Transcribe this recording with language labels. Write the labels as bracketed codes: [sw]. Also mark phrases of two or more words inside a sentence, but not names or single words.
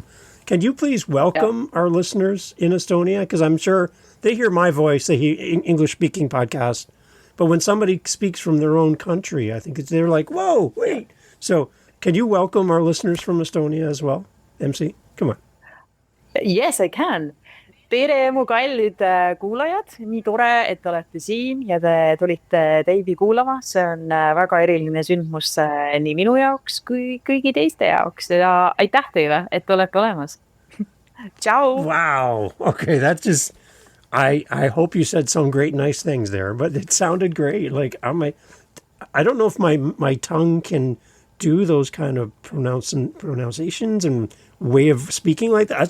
[en] Can you please welcome our listeners in Estonia? Because I'm sure they hear my voice, they hear English-speaking podcasts, but when somebody speaks from their own country, I think they're like, whoa, wait. So can you welcome our listeners from Estonia as well, MC? Come on. Yes, I can. [et] Tere, mu kallid kuulajad. Nii tore, et te olete siin ja te tulite Dave'i kuulama. See on väga eriline sündmus nii minu jaoks kui kõigi teiste jaoks. Ja aitäh teile, et te olete olemas. Ciao. [en] Wow. Okay, that's just... I hope you said some great, nice things there, but it sounded great. Like, I don't know if my tongue can do those kind of pronunciations and way of speaking like that.